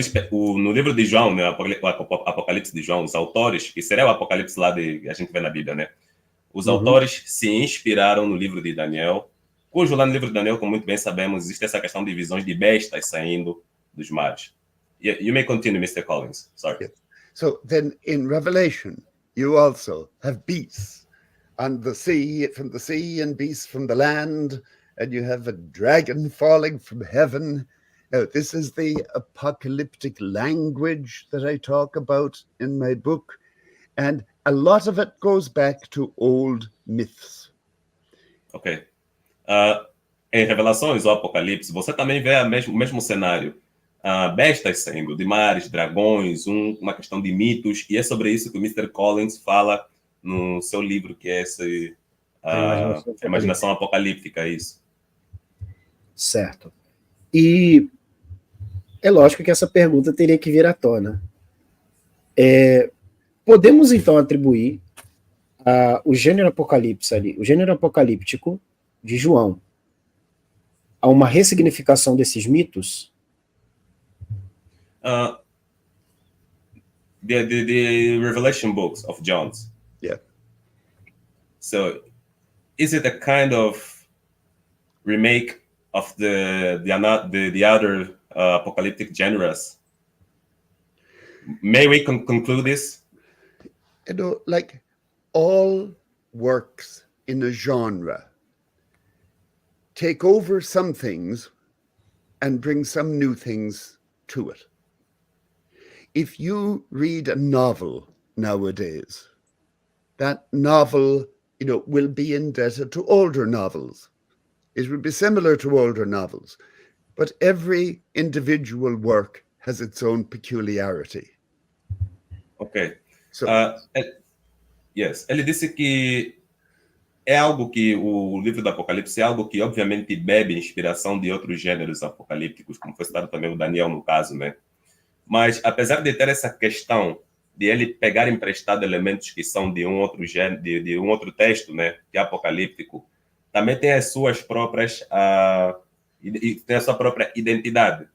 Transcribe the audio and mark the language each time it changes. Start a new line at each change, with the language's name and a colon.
Portuguese: no livro de João, né, o Apocalipse de João, os autores, que seria o Apocalipse lá de a gente vê na Bíblia, né? Os autores se inspiraram no livro de Daniel, cujo lá no livro de Daniel, como muito bem sabemos, existe essa questão de visões de bestas saindo dos mares.
English: You may continue, Mr. Collins. Sorry. Yeah. So then in Revelation, you also have beasts on the sea, from the sea, and beasts from the land, and you have a dragon falling from heaven. Now, this is the apocalyptic language that I talk about in my book, and a lot of it goes back to old myths. Ok.
Portuguese: Em Revelações ou Apocalipse, você também vê o mesmo cenário. Bestas saindo de mares, dragões, uma questão de mitos, e é sobre isso que o Mr. Collins fala no seu livro, que é esse Imaginação Apocalíptica, isso. Certo. E é lógico que essa pergunta teria que vir à tona. Podemos, então, atribuir o gênero apocalipse ali, o gênero apocalíptico de João, a uma ressignificação desses mitos?
English: The Revelation books of John's. Yeah. So, is it a kind of remake of the other apocalyptic genres? May we conclude this? You know, like all works in a genre take over some things and bring some new things to it. If you read a novel nowadays, that novel, you know, will be indebted to older novels. It will be similar to older novels, but every individual work has its own peculiarity. Ok. So, yes.
Portuguese: Ele disse que é algo que o livro do Apocalipse é algo que obviamente bebe inspiração de outros gêneros apocalípticos, como foi citado também o Daniel no caso, né? Mas apesar de ter essa questão de ele pegar emprestado elementos que são de um outro gênero, de um outro texto, né, que é apocalíptico, também tem as suas próprias e tem a sua própria identidade.